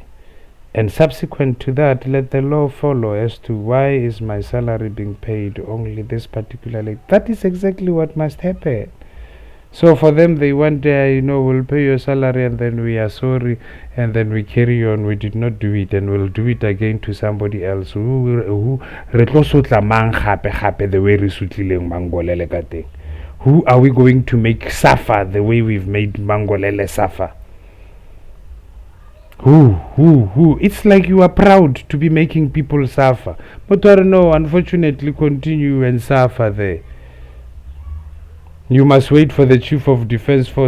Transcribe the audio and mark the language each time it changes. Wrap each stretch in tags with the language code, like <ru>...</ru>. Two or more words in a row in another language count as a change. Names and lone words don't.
<en>And subsequent to that, let the law follow as to why is my salary being paid only this particularly. That is exactly what must happen. So for them, they want, we'll pay your salary and then we are sorry, and then we carry on. We did not do it, and we'll do it again to somebody else.</en> <nso>Who re tlo sotla mang gape</nso> <en>the way</en> <nso>re sutlileng Mangolele ka teng?</nso> <en>Who are we going to make suffer the way we've made Mangolele suffer? Who? It's like you are proud to be making people suffer. But no, unfortunately, continue and suffer there. You must wait for the Chief of Defence Force.</en>